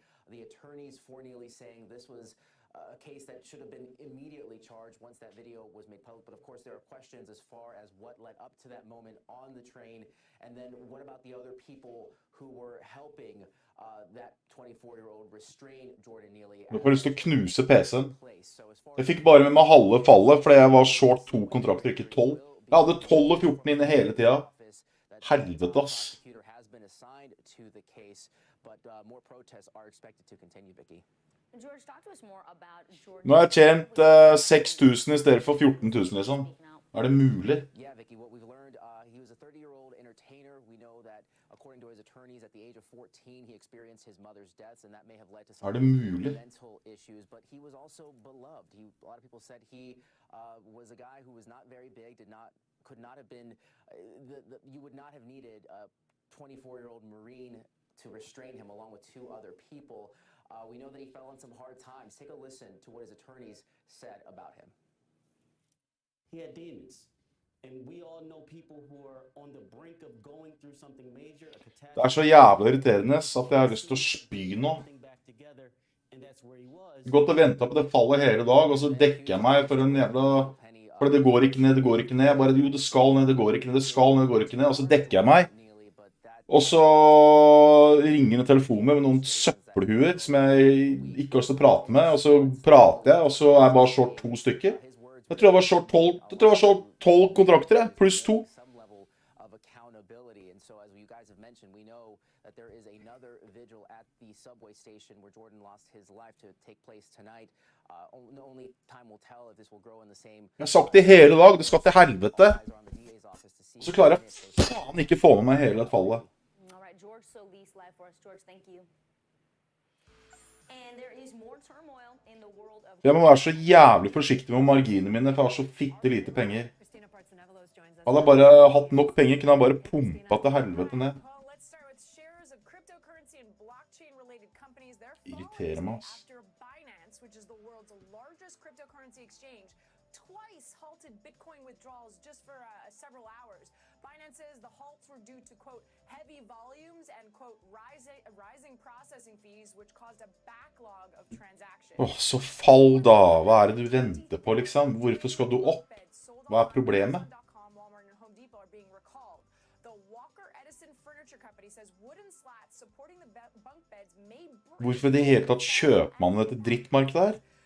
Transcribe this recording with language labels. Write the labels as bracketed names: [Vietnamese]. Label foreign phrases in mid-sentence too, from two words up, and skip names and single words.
[English] The attorneys for Neely saying this was a case that should have been immediately charged once that video was made public. But of course, there are questions as far as what led up to that moment on the train. And then what about the other people who were helping that 24-year-old restrain Jordan Neely? [Norwegian] Jeg får lyst til å knuse PC-en. Jeg fikk bare med meg halve fallet, fordi jeg var short 2 kontrakter, ikke 12. Jeg hadde 12 og 14 inne hele tiden. Helvete, ass. Nå har jeg tjent 6.000 i stedet for 14.000, liksom. Er det mulig? [English] According to his attorneys, at the age of 14, he experienced his mother's deaths, and that may have led to some mental issues. But he was also beloved. A lot of people said he was a guy who was not very big, could not have been. You would not have needed a 24-year-old Marine to restrain him, along with 2 other people. We know that he fell on some hard times. Take a listen to what his attorneys said about him. He had demons. And we all know people who are on the brink of going through something major, a catastrophe. [Norwegian] Det så jævlig irriterende at jeg har lyst til å spy nå. Gått og ventet på det fallet hele dag, og så dekker jeg meg for en jævla... For det går ikke ned, det går ikke ned. Bare, jo, det skal ned, det går ikke ned, det skal ned, det går ikke ned. Og så dekker jeg meg. Og så ringer en telefon med noen søppelhuer som jeg ikke har lyst til å prate med. Og så prater jeg, og så er jeg bare short 2 stykker. Jeg tror jeg var short 12 kontrakter, pluss 2. [English] facility. And so, as you guys have mentioned, we know that there is another vigil at the subway station where Jordan lost his life to take place tonight. Only time will tell if this will grow in the same. [Norwegian] Jeg har sagt det hele dag, det skal til helvete. Og så klarer jeg faen ikke få med meg hele fallet. [English] All right, George Solis live for us. George, thank you. And there is more turmoil in the world of... [Norwegian] Jeg må være så jævlig forsiktig med marginene mine, for jeg har så fitte lite penger. Hadde jeg bare hatt nok penger, kunne jeg bare pumpet til helvete ned. Irriterer meg, ass. [English] Which is the world's largest cryptocurrency exchange, twice halted Bitcoin withdrawals just for several hours. Binance says the halts were due to, quote, heavy volumes and, quote, rising processing fees, which caused a backlog of transactions. [Norwegian] Så fall da. Hva det du venter på, liksom? Hvorfor skal du opp? Hva problemet? Hvorfor i det hele tatt kjøper man dette drittmarkedet her?